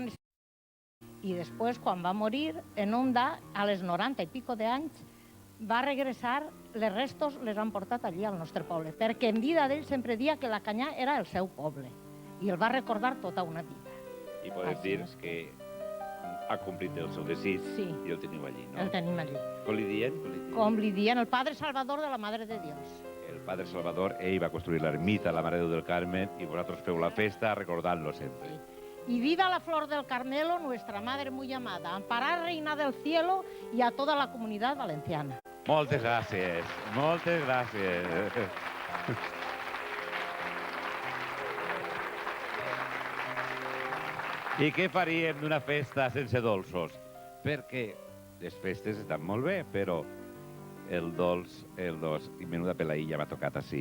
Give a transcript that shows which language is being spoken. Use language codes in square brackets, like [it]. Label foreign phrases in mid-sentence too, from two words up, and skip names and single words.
[ca] I després, quan va morir, en Onda, a les 90 i pico d'anys, va regressar, les restos les han portat allí al nostre poble, perquè en vida d'ell sempre dia que la Canyà era el seu poble, i el va recordar tota una vida. I podem dir que ha complit el seu desig i el teniu allí, no? El tenim allí. Com li dient? Com li dien, el Padre Salvador de la Madre de Dios. El Padre Salvador, ell va construir l'ermita, la Mare de Déu del Carmen, i vosaltres feu la festa recordant-lo sempre. [es] Y viva la flor del Carmelo, nuestra madre muy amada, amparar reina del cielo y a toda la comunidad valenciana. [ca] Moltes gràcies, moltes gràcies. I què faríem d'una festa sense dolços? Perquè les festes estan molt bé, però el dolç, i menuda pelaïlla m'ha tocat així.